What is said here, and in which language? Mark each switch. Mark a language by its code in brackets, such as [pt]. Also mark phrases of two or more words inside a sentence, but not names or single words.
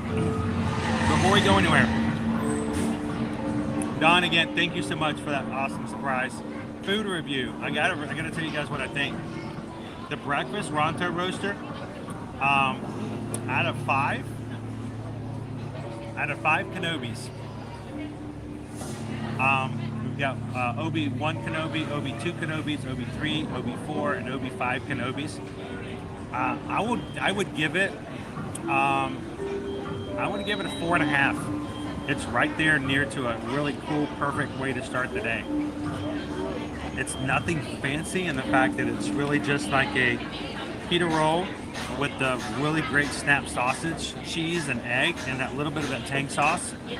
[en] Before we go anywhere, Don, again, thank you so much for that awesome surprise food review. I gotta tell you guys what I think. The breakfast Ronto roaster, out of five Kenobis. We've got OB1 Kenobi, OB2 Kenobis, OB3, OB4, and OB5 Kenobis. I would give it a 4.5. It's right there near to a really cool, perfect way to start the day. It's nothing fancy in the fact that it's really just like a pita roll with the really great snap sausage, cheese, and egg, and that little bit of that tang sauce.